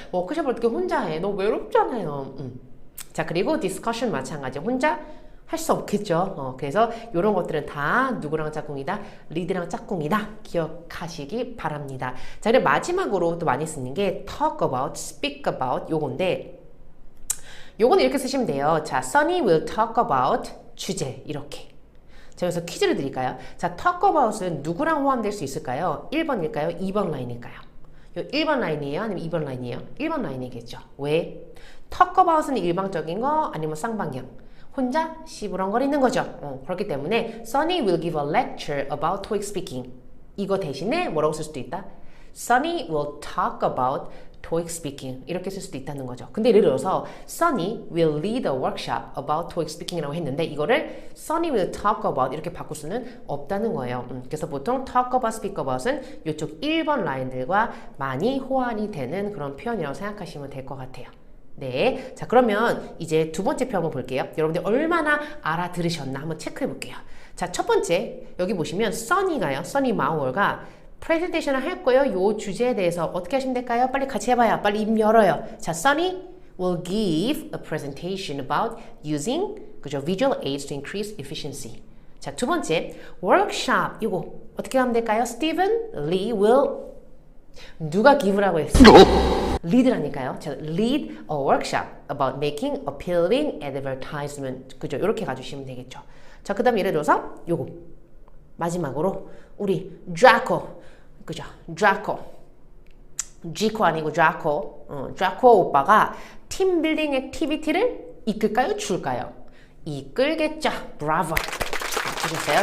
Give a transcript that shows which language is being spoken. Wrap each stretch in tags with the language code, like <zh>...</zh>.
<ko>워크샵을 어떻게 혼자 해? 너무 외롭잖아요. 자, 그리고 디스커션 마찬가지. 혼자 할 수 없겠죠. 그래서 이런 것들은 다 누구랑 짝꿍이다? 리드랑 짝꿍이다. 기억하시기 바랍니다. 자, 그리고 마지막으로 또 많이 쓰는 게</ko> <en>talk about, speak about</en> <ko>요건데, 요거는 이렇게 쓰시면 돼요.</ko> <en>자, Sunny will talk about</en> <ko>주제 이렇게. 자, 그래서 퀴즈를 드릴까요? 자, talk about은 누구랑 호환될 수 있을까요? 1번일까요? 2번 라인일까요? 요 1번 라인이에요? 아니면 2번 라인이에요? 1번 라인이겠죠. 왜? talk about은 일방적인 거 아니면 쌍방향. 혼자 시부렁거리는 거죠. 그렇기 때문에</ko> <en>Sunny will give a lecture about TOEIC speaking.</en> <ko>이거 대신에 뭐라고 쓸 수도 있다?</ko> <en>Sunny will talk about TOEIC speaking.</en> <ko>이렇게 쓸 수도 있다는 거죠. 근데 예를 들어서</ko> <en>Sunny will lead a workshop about TOEIC speaking이라고</en> <ko>했는데 이거를</ko> <en>Sunny will talk about</en> <ko>이렇게 바꿀 수는 없다는 거예요. 그래서 보통 talk about, speak about은 이쪽 1번 라인들과 많이 호환이 되는 그런 표현이라고 생각하시면 될 것 같아요. 네, 자, 그러면 이제 두 번째 표 한번 볼게요. 여러분들 얼마나 알아들으셨나 한번 체크해 볼게요. 자, 첫 번째 여기 보시면 써니가요. 써니 마우얼가 프레젠테이션을 할 거예요. 요 주제에 대해서 어떻게 하시면 될까요? 빨리 같이 해봐요. 빨리 입 열어요. 자,</ko> <en>Sunny will give a presentation about using</en> <ko>그죠?</ko> <en>visual aids to increase efficiency.</en> <ko>자, 두 번째 workshop 이거 어떻게 하면 될까요?</ko> <en>Stephen Lee will</en> <ko>누가 give라고 했어요? lead라니까요.</ko> <en>자, lead a workshop about making appealing advertisement.</en> <ko>그죠? 이렇게 가주시면 되겠죠. 자, 그 다음 예를 들어서 요거 마지막으로 우리 드라코 그죠? 드라코 지코 아니고 드라코 드라코 오빠가 팀 빌딩 액티비티를 이끌까요? 줄까요? 이끌겠죠. 브라보. 맞추셨어요?</ko>